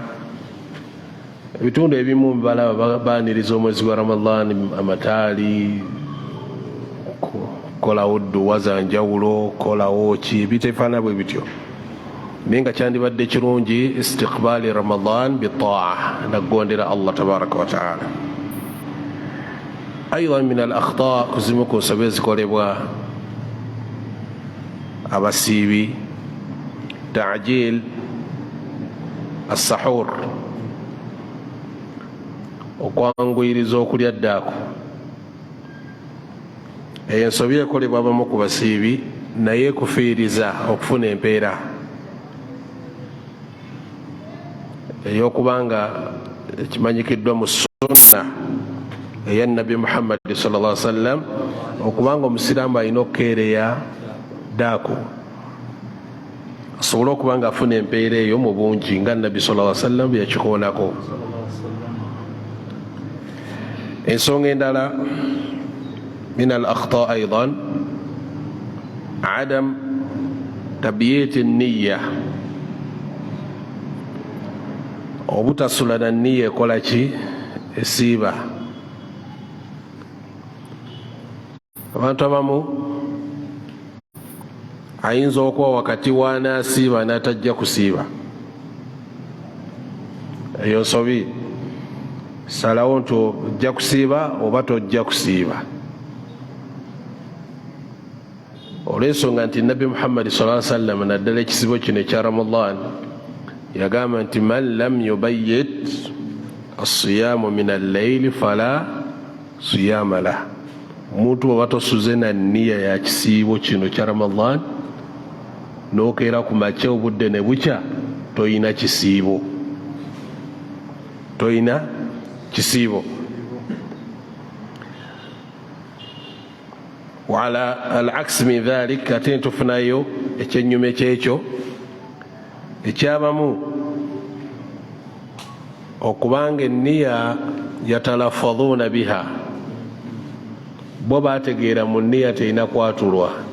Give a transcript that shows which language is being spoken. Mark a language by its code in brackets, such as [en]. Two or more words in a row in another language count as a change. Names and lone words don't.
[lg] Ebitundu ebimu balaba baaniriza omwezi gwa Ramadan amataali, kolawo dduwa za njawulo, kolawo ki, bitefaana bwe bityo. Naye nga kyandibadde kirungi istiqbaali Ramadan bitaa, naggondera Allah [ar] تبارك وتعالى. أيضا من الأخطاء, [lg] kuzimu ku nsobi ezikolebwa abasiibi, [ar] تعجيل السحور, [lg] okwanguyiriza okulya ddaako. Eyo ensobi ekolebwa abamu ku basiibi naye kufiiriza okufuna empeera ey'okubanga ekimanyikiddwa mu sunna eya Nabi Muhammad [ar] صلى الله عليه وسلم [lg] okubanga omusiraamu alina okukeereya ddaako asobole okuba nga afuna empeera eyo mu bungi nga Nabi [ar] صلى الله عليه وسلم [lg] bwe yakikoonako. Ensonga endala [ar] من الأخطاء أيضا عدم تبييت النية, [lg] obutasula na niyya ekola ki esiiba. Abantu abamu ayinza okuba wakati w'anaasiiba n'atajja kusiiba. Eyo nsobi. Salawo nti ojja kusiiba oba tojja kusiiba. Olw'ensonga nti Nabi Muhammad [ar] صلى الله عليه وسلم [lg] naddala ekisibo kino ekya Ramadan yagamba nti [ar] من لم يبيت الصيام من الليل فلا صيام له. [lg] Omuntu bw'oba tosuze na nniya ya kisiibo kino kya Ramadan n'okeera ku makya obudde ne bukya, toyina kisiibo, toyina kisiibo. [ar] وعلى العكس من ذلك, [lg] ate ntufunayo ekyennyuma ekyekyo ekyabamu okubanga enniya [ar] يتلفظون بها, [lg] bo bategeera mu nniya terina kwatulwa.